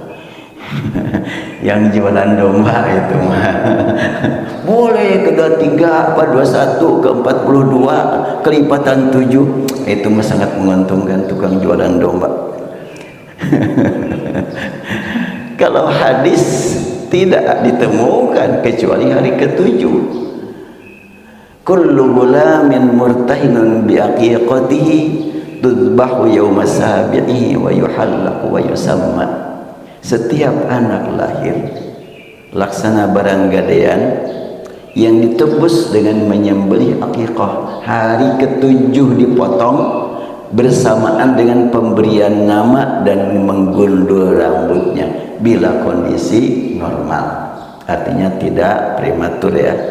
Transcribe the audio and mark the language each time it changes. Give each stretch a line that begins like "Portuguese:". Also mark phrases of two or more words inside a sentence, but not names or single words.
Indonesian: Yang jualan domba itu mah boleh ke 23, apa 21, ke 42, kelipatan 7, itu mah sangat menguntungkan tukang jualan domba. Kalau hadis tidak ditemukan kecuali hari ke-7.
Arabic: كل غلام مرتهن بعقيقته تذبح يوم سابعه ويحلق ويسمى.
Indonesian: Setiap anak lahir laksana barang gadaian yang ditebus dengan menyembelih aqiqah, hari ke-7 dipotong bersamaan dengan pemberian nama dan menggundul rambutnya bila kondisi normal, artinya tidak prematur ya.